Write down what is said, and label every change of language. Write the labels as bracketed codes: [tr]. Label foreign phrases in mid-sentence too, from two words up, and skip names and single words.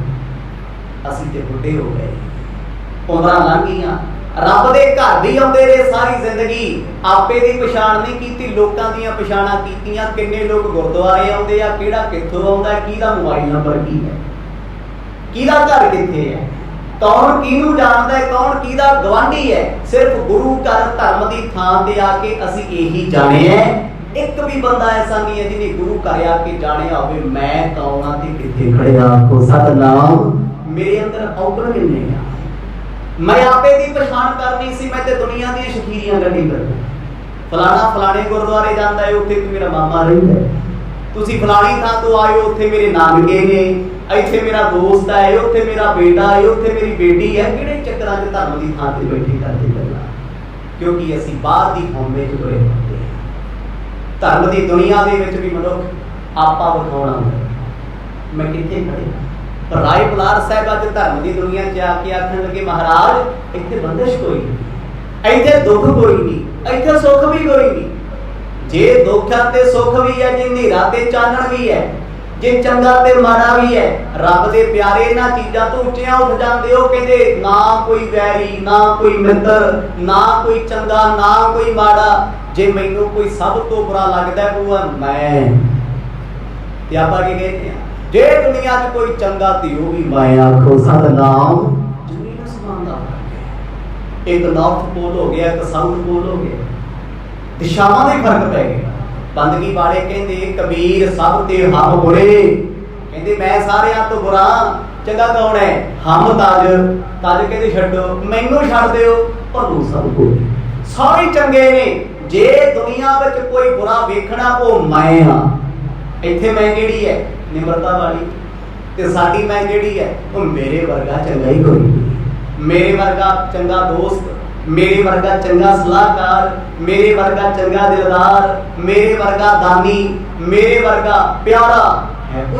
[pa] ਅਸੀਂ ਤੇ ਬੁੱਢੇ ਹੋ ਗਏ, ਉਮਰਾਂ ਲੰਘ ਗਈਆਂ, ਰੱਬ ਦੇ ਘਰ ਵੀ ਆਉਂਦੇ ਰਹੇ ਸਾਰੀ ਜ਼ਿੰਦਗੀ, ਆਪੇ ਦੀ ਪਛਾਣ ਨਹੀਂ ਕੀਤੀ, ਲੋਕਾਂ ਦੀਆਂ ਪਛਾਣਾਂ ਕੀਤੀਆਂ। ਕਿੰਨੇ ਲੋਕ ਗੁਰਦੁਆਰੇ ਆਉਂਦੇ ਆ, ਕਿਹੜਾ ਕਿੱਥੋਂ ਆਉਂਦਾ, ਕਿਹਦਾ ਮੋਬਾਈਲ ਨੰਬਰ ਕੀ ਹੈ, ਕਿਹਦਾ ਘਰ ਕਿੱਥੇ ਹੈ, ਕੌਣ ਕਿਹਨੂੰ ਜਾਣਦਾ ਹੈ, ਕੌਣ ਕਿਹਦਾ ਗਵਾਂਢੀ ਹੈ। ਸਿਰਫ ਗੁਰੂ ਘਰ ਧਰਮ ਦੀ ਥਾਂ ਤੇ ਆ ਕੇ ਅਸੀਂ ਇਹੀ ਜਾਣਿਆ ਏਕ ਭੀ ਬੰਦਾ ਐਸਾ ਨਹੀਂ ਹੈ ਜਿਨ੍ਹੇਂ ਗੁਰੂ ਘਰ ਆਕੇ ਜਾਣੇ ਹੋਵੇ ਮੈਂ ਕੌਣ ਹਾਂ ਤੇ ਕਿੱਥੇ ਖੜੇ ਆਖੋ ਸਤਨਾਮ। ਮੇਰੇ ਅੰਦਰ ਔਗਣ ਕਿੰਨੇ ਆ, ਮੈਂ ਆਪੇ ਦੀ ਪਛਾਣ ਕਰਨੀ ਸੀ, ਮੈਂ ਤੇ ਦੁਨੀਆ ਦੀ ਸ਼ਕੀਰੀਆਂ ਕੱਢੀ ਕਰਦਾ। ਫਲਾਣਾ ਫਲਾਣੇ ਗੁਰਦੁਆਰੇ ਜਾਂਦਾ ਹੈ, ਉੱਥੇ ਮੇਰਾ ਮਾਮਾ ਰਹਿੰਦਾ ਹੈ। ਤੁਸੀਂ ਫਲਾਣੀ ਥਾਂ ਤੋਂ ਆਏ ਹੋ, ਉੱਥੇ ਮੇਰੇ ਨਾਨਕੇ ਨੇ, ਇੱਥੇ ਮੇਰਾ ਦੋਸਤ ਹੈ, ਉੱਥੇ ਮੇਰਾ ਬੇਟਾ ਹੈ, ਉੱਥੇ ਮੇਰੀ ਬੇਟੀ ਹੈ। ਕਿਹੜੇ ਚੱਕਰਾਂ 'ਚ ਧਰਮ ਦੀ ਥਾਂ ਤੇ ਬੈਠੇ ਕਰਦੇ ਗੱਲਾਂ, ਕਿਉਂਕਿ ਅਸੀਂ ਬਾਹਰ ਦੀ ਹਉਮੈ 'ਚ ਬੜੇ ਹੁੰਦੇ ਹਾਂ। ਧਰਮ ਦੀ ਦੁਨੀਆ ਦੇ ਵਿੱਚ ਵੀ ਮਨੁੱਖ ਆਪਾ ਵਿਖਾਉਣਾ ਹੁੰਦਾ ਮੈਂ ਕਿੱਥੇ ਖੜਿਆ। ਪਰ ਰਾਏ ਬੁਲਾਰ ਸਾਹਿਬ ਅੱਜ ਧਰਮ ਦੀ ਦੁਨੀਆ 'ਚ ਆ ਕੇ ਆਖਣ ਲੱਗੇ ਮਹਾਰਾਜ ਇੱਥੇ ਬੰਦਿਸ਼ ਕੋਈ ਨਹੀਂ, ਇੱਥੇ ਦੁੱਖ ਕੋਈ ਨਹੀਂ, ਇੱਥੇ ਸੁੱਖ ਵੀ ਕੋਈ ਨਹੀਂ। ਜੇ ਦੁੱਖ ਤੇ ਸੁੱਖ ਵੀ ਹੈ, ਜੇ ਹਨੇਰਾ ਤੇ ਚਾਨਣ ਵੀ ਹੈ, ਜੇ ਚੰਗਾ ਤੇ ਮਾੜਾ ਭੀ ਹੈ, ਰੱਬ ਦੇ ਪਿਆਰੇ ਇਨ੍ਹਾਂ ਚੀਜ਼ਾਂ ਤੋਂ ਉੱਚੀਆਂ ਉੱਠ ਜਾਂਦੇ ਹੋ। ਕਹਿੰਦੇ ਨਾ ਕੋਈ ਵੈਰੀ, ਨਾ ਕੋਈ ਮਿੱਤਰ, ਨਾ ਕੋਈ ਚੰਗਾ, ਨਾ ਕੋਈ ਮਾੜਾ। ਜੇ ਮੈਨੂੰ ਕੋਈ ਸਭ ਤੋਂ ਬੁਰਾ ਲੱਗਦਾ ਹੈ ਵੋ ਮੈਂ, ਤੇ ਆਪਾਂ ਕੀ ਕਹਿਤੇ ਹੈਂ ਜੇ ਦੁਨੀਆ 'ਚ ਕੋਈ ਚੰਗਾ ਤੇ ਵੋ ਭੀ ਮੈਂ। ਆਖੋ ਸਤਨਾਮ। ਜ਼ਮੀਨ ਆਸਮਾਨ ਦਾ ਏਕ ਨਾਰਥ ਪੋਲ ਹੋ ਗਿਆ, ਏਕ ਸਾਊਥ ਪੋਲ ਹੋ ਗਿਆ, ਦਿਸ਼ਾਵਾਂ ਦੇ ਫਰਕ ਪੈ ਗਏ। ਬੰਦਗੀ ਵਾਲੇ ਕਹਿਤੇ ਕਬੀਰ ਸਭ ਤੇ ਹਮ ਬੁਰੇ, ਕਹਿਤੇ ਮੈਂ ਸਾਰਿਆਂ ਤੋਂ ਬੁਰਾ, ਚੰਗਾ ਕੌਣ ਹੈ ਹਮ ਤਜ। ਤਜ ਕਹਿਤੇ ਛੱਡੋ, ਮੈਨੂੰ ਛੱਡ ਦਿਓ, ਭਨੂ ਸਭ ਬੁਰੇ, ਸਾਰੇ ਚੰਗੇ ਨੇ। ਜੇ ਦੁਨੀਆ ਵਿੱਚ ਕੋਈ ਬੁਰਾ ਵੇਖਣਾ ਵੋ ਮੈਂ ਹਾਂ। ਇੱਥੇ ਮੈਂ ਕਿਹੜੀ ਹੈ ਨਿਮਰਤਾ ਵਾਲੀ, ਤੇ ਸਾਡੀ ਮੈਂ ਕਿਹੜੀ ਹੈ ਵੋ ਮੇਰੇ ਵਰਗਾ ਚੰਗਾ ਹੀ ਕੋਈ ਨਹੀਂ। ਮੇਰੇ ਵਰਗਾ ਚੰਗਾ ਦੋਸਤ, ਮੇਰੇ ਵਰਗਾ ਚੰਗਾ ਸਲਾਹਕਾਰ, ਮੇਰੇ ਵਰਗਾ ਚੰਗਾ ਦਿਲਦਾਰ, ਮੇਰੇ ਵਰਗਾ ਦਾਨੀ, ਮੇਰੇ ਵਰਗਾ ਪਿਆਰਾ ਹੈ ਕੋਈ।